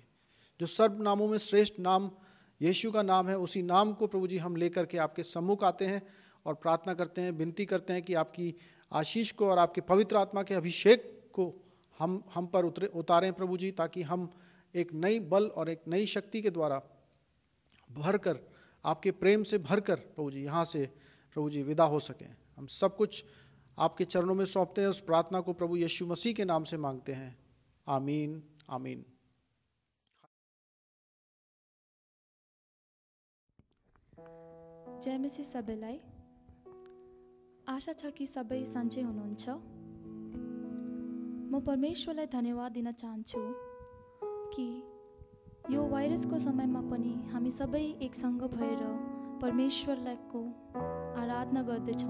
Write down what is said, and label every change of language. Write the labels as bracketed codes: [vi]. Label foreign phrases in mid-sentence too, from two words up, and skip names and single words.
[hi] जो सर्व नामों में श्रेष्ठ नाम यीशु का नाम है, उसी नाम को प्रभु जी हम लेकर के आपके सम्मुख आते हैं और प्रार्थना करते हैं, विनती करते हैं कि आपकी आशीष को और आपके पवित्र आत्मा के अभिषेक को हम पर उतारें प्रभु जी, ताकि हम एक नई बल और एक नई शक्ति के द्वारा भरकर, आपके प्रेम से भरकर प्रभु जी यहाँ से प्रभु जी विदा हो सकें। हम सब कुछ आपके चरणों में सौंपते हैं। उस प्रार्थना को प्रभु यीशु मसीह के नाम से मांगते हैं। आमीन, आमीन। [ne] जय मसीह सबैलाई। आशा छ कि सबै सन्चै हुनुहुन्छ। म परमेश्वरलाई धन्यवाद दिन चाहन्छु कि यो भाइरसको समयमा पनि हामी सबै एकसँग भएर परमेश्वरको आराधना गर्दैछौँ।